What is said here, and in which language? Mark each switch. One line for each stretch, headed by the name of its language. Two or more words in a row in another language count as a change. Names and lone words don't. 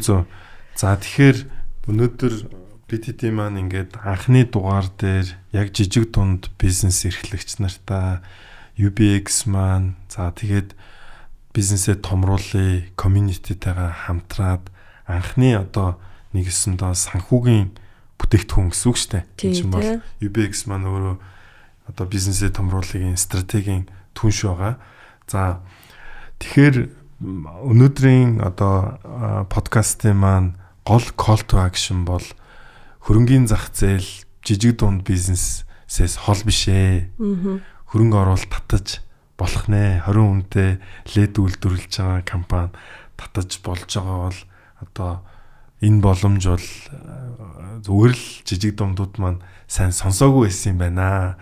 Mongolian: За тэгэхээр өнөөдөр BTT маань ингээд анхны дугаар дээр яг жижиг дунд бизнес эрхлэгч нартаа UBX маань за тэгээд бизнесээ томруулъя, community-тэйгээ хамтраад анхны одоо нэгэсэндээ санхүүгийн бүтээгдэхүүн гэсэн үг шүү дээ. Тийм ч бол UBX маань өөрөө одоо бизнесээ томруулахын стратегийн түнш байгаа. За тэгэхээр өнөөдрийн одоо подкастын маань гол
English: call to action
Mongolian: бол хөрөнгөний зах зээл жижиг дунд бизнесээс хол биш ээ. Хөрөнгө оруулалт татаж болох нэ 20 хүнтэй лед үйлдвэрлэж байгаа компани татаж болж байгаа бол одоо энэ боломж бол зүгээр л жижиг дундууд маань сайн сонсоогүй байсан юм байна.